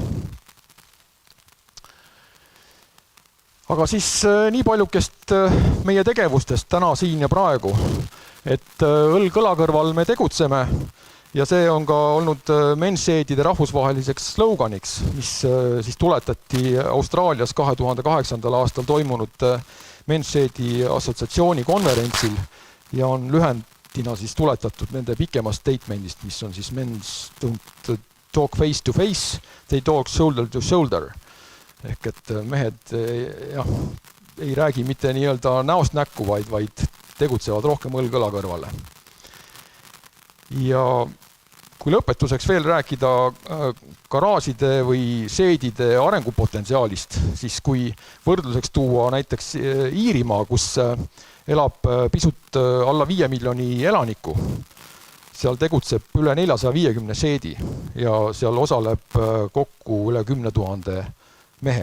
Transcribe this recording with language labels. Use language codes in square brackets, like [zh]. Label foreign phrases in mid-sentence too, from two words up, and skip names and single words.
[et] Aga siis nii paljukest meie tegevustest täna siin ja praegu, et õlg õla kõrval me tegutseme ja see on ka olnud Menseedide rahvusvaheliseks sloganiks, mis siis tuletati Austraalias 2008. aastal toimunud Menseedi assotsiatsiooni konverentsil ja on lühendina siis tuletatud nende pikemast statementist, mis on siis [en] Men's don't talk face to face, they talk shoulder to shoulder. [et] Ehk et mehed ei räägi mitte nii-öelda näost näkku, vaid tegutsevad rohkem õlg õla kõrvale. Ja kui lõpetuseks veel rääkida garaažide või seedide arengupotentsiaalist, siis kui võrdluseks tuua näiteks Iirimaa, kus elab pisut alla 5 miljoni elaniku, seal tegutseb üle 450 seedi ja seal osaleb kokku üle 10 000 mehe.